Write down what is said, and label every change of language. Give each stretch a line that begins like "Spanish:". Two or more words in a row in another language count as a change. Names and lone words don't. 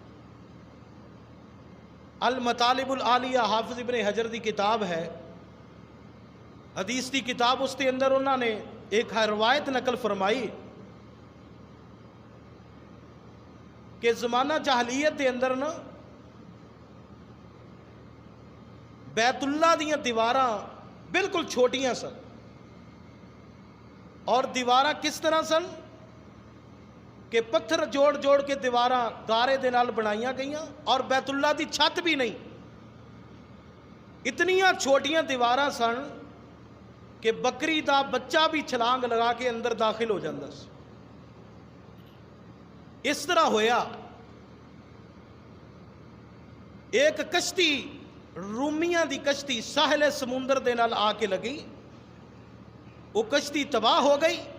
Punjabi: المطالب العالیہ حافظ ابن حجر دی کتاب ہے، حدیث دی کتاب،
Urdu: اس کے اندر انہوں نے ایک روایت نقل فرمائی کہ
Punjabi: زمانہ جاہلیت دے اندر نا بیت اللہ دیاں دیواراں بالکل چھوٹیاں سن، اور دیواراں کس طرح سن کہ پتھر جوڑ جوڑ کے دیواراں گارے دے نال بنائیاں گئیاں، اور بیت اللہ دی چھت بھی نہیں، اتنیاں چھوٹیاں دیواراں سن کہ بکری دا بچہ بھی چھلانگ لگا کے اندر داخل ہو جاندہ سی۔ اس طرح ہویا ایک کشتی، رومیاں دی کشتی ساحل سمندر دے نال آ کے لگی،
Urdu: وہ کشتی تباہ ہو گئی۔